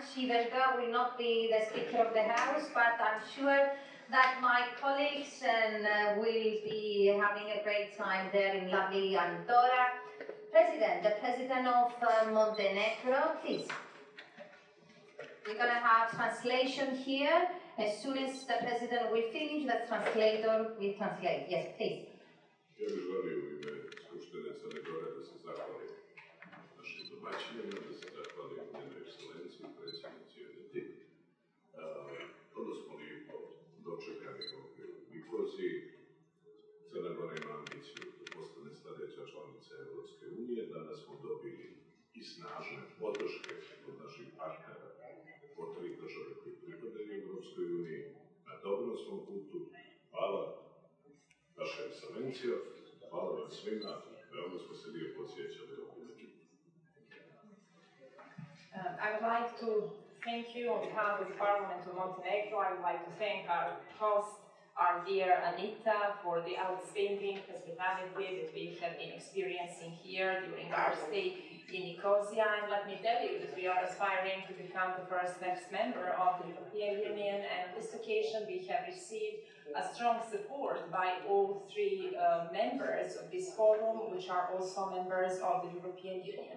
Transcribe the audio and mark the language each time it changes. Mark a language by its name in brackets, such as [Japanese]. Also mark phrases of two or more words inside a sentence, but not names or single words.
[English] Even though I will not be the Speaker of the House, but I'm sure that my colleagues will be having a great time there in lovely Andorra. The President of Montenegro, please. We're going to have translation here. As soon as the President will finish, the translator will translate. Yes, please. [Serbian] Crna Gora ima ambiciju da postane sljedeća članica Europske unije. Danas smo dobili i snažne podrške od naših partnera, od 3 države koji pripadaju Europskoj uniji. Na dobrom smo putu. Hvala, Vaša ekscelencijo. Hvala vam svima. Veoma smo se lijepo osjećali ovdje. [English] I would like to thank you on behalf of the Parliament of Montenegro. I would like to thank our host, our dear Anita, for the outstanding hospitality that we have been experiencing here during our stay in Nicosia. And let me tell you that we are aspiring to become the first member of the European Union, and on this occasion we have received a strong support by all 3 members of this forum, which are also members of the European Union.